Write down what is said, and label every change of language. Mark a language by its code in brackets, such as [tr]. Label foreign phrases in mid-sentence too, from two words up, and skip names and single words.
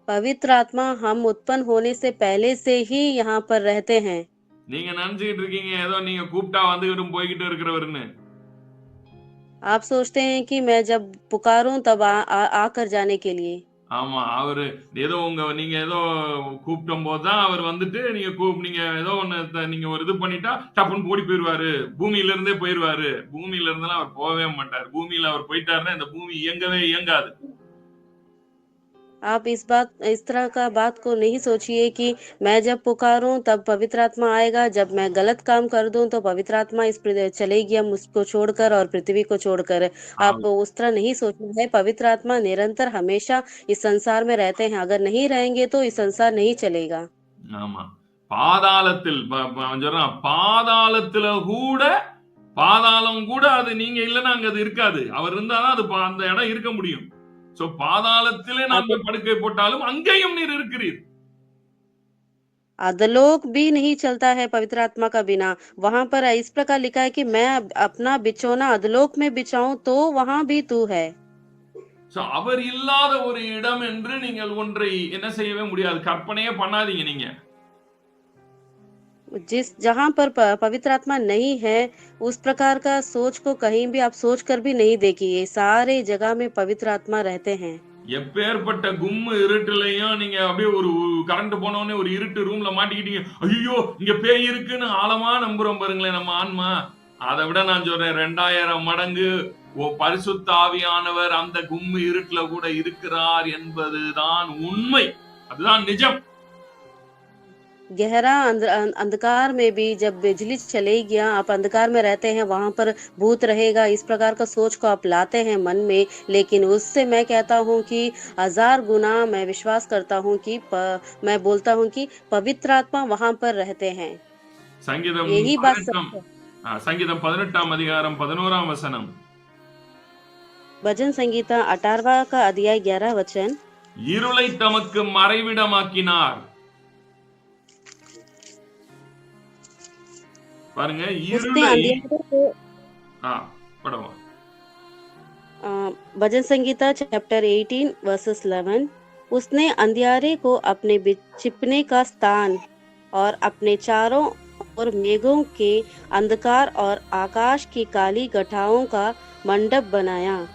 [hi] पवित्र आत्मा हम उत्पन्न होने से पहले से ही यहाँ पर रहते हैं। [ta] நீங்க நினைச்சுக்கிட்டு இருக்கீங்க ஏதோ நீங்க கூப்பிட்டா வந்துகிட்டும் போய்கிட்டு இருக்கிறவருன்னு. [hi] आप सोचते हैं कि मैं जब पुकारूं तब आकर जाने के लिए। [ta] ஆமா. அவரு ஏதோ நீங்க ஏதோ கூப்பிடும்போது தான் அவர் வந்துட்டு நீங்க ஏதோ ஒண்ணு நீங்க ஒரு இது பண்ணிட்டா டப்புன்னு ஓடி போயிருவாரு. பூமியில இருந்தே போயிருவாரு. பூமியில இருந்தெல்லாம் அவர் போகவே மாட்டார். பூமியில அவர் போயிட்டாருன்னா இந்த பூமி இயங்கவே இயங்காது. [hi] आप इस तरह का बात को नहीं सोचिए कि मैं जब पुकारूं तब पवित्र आत्मा आएगा, जब मैं गलत काम कर दूं तो पवित्र आत्मा चलेगी हम उसको छोड़कर और पृथ्वी को छोड़कर। आप ஆ- उस तरह नहीं सोचना है। पवित्र आत्मा निरंतर हमेशा इस संसार में रहते हैं। अगर नहीं रहेंगे तो इस संसार नहीं चलेगा। [ta] ஆமா. பாதாளத்தில் அவன் சொல்றான் பாதாளத்துல கூட பாதாளம் கூட அது நீங்க இல்லைன்னா அங்க அது இருக்காது. அவர் இருந்தாதான் அது அந்த இடம் இருக்க முடியும். சோ பாதாளத்திலே [hi] आप [ta] நாங்கள் படுக்கை போட்டாலும் அங்கேயும் நீர் இருக்கிறீர். [hi] अधलोक भी नहीं चलता है पवित्र आत्मा का बिना। वहां पर इस प्रकार लिखा है कि मैं अपना बिछौना अधलोक में बिछाऊं तो वहां भी तू है। [ta] சோ அவர் இல்லாத ஒரு இடம் என்று நீங்கள் ஒன்றை என்ன செய்யவே முடியாது. கற்பனையே பண்ணாதீங்க நீங்க. [hi] जहां पर पवित्र आत्मा नहीं है, उस प्रकार का सोच को कहीं भी आप सोच कर भी नहीं देखिए। सारे जगह में पवित्र आत्मा रहते हैं। [ta] எப்பேற்பட்ட கும்மு இருட்டுலையும் நீங்க அப்படியே ஒரு கரண்ட் போனோடனே ஒரு இருட்டு ரூம்ல மாட்டிக்கிட்டீங்க. ஐயோ இங்க பேய் இருக்குன்னு ஆழமா நம்புறோம் பாருங்களேன் நம்ம ஆன்மா. அதை விட நான் சொல்றேன் 2000 மடங்கு பரிசுத்த ஆவியானவர் அந்த கும்மு இருட்டுல கூட இருக்கிறார் என்பதுதான் உண்மை. அதுதான் நிஜம். [hi] गहरा अंधकार में भी जब बिजली चलेगी, आप अंधकार में रहते हैं, वहां पर भूत रहेगा, इस प्रकार का सोच को आप लाते हैं मन में। लेकिन उससे मैं कहता हूं कि 1000 गुना मैं विश्वास करता हूं कि मैं बोलता हूं कि पवित्र आत्मा वहां पर रहते हैं। [ta] சங்கீதம் [hi] यही बात 18 सच है। [ta] சங்கீதம் 18 அதிகாரம் 11 வசனம். [hi] भजन संगीता 18वां का अध्याय 11 वचन। [ta] இருளை தமக்கு மறைவிடமாக்கினார். பாருங்க [hi] उसने [ta] இருளை [hi] अंधियारे को [ta] படமா [hi] भजन संगीता चैप्टर 18 वर्सेस 11। उसने अंधियारे को अपने छिपने का स्थान और अपने चारों ओर मेघों के अंधकार और आकाश की काली गठाओं का मंडप बनाया।